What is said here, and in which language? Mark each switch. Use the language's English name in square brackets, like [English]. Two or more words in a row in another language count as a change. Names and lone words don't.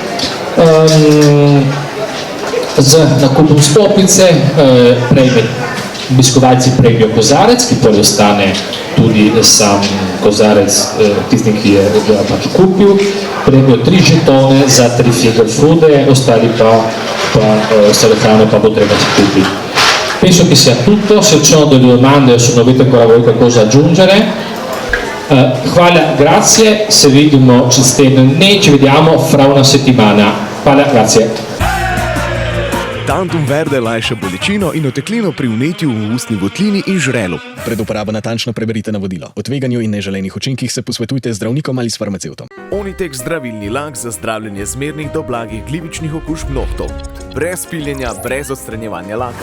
[Slovenian] Z nakupom vstopnice obiskovalci prejmejo kozarec, ki potem ostane tudi sam kozarec tistim, ki je pač kupil, prejmejo 3 žetone za 3 [English] finger foode, [Slovenian] ostale hrane pa bo treba kupiti. [Italian] Penso che sia tutto, se ci sono delle domande o se non avete ancora voi qualcosa da aggiungere. [Slovenian] Hvala, grazie, se vidimo čez teden dni, [Italian] ci vediamo fra una settimana. Hvala, grazie. [Slovenian] Tantum verde lajša bolečino in oteklino pri vnetju v ustni votlini in žrelu. Pred uporabo natančno preberite navodilo. O tveganju in neželenih učinkih se posvetujte z zdravnikom ali s farmacevtom. Onitek zdravilni lak za zdravljenje zmernih do blagih glivičnih okužb nohtov. Brez piljenja, brez odstranjevanja laka.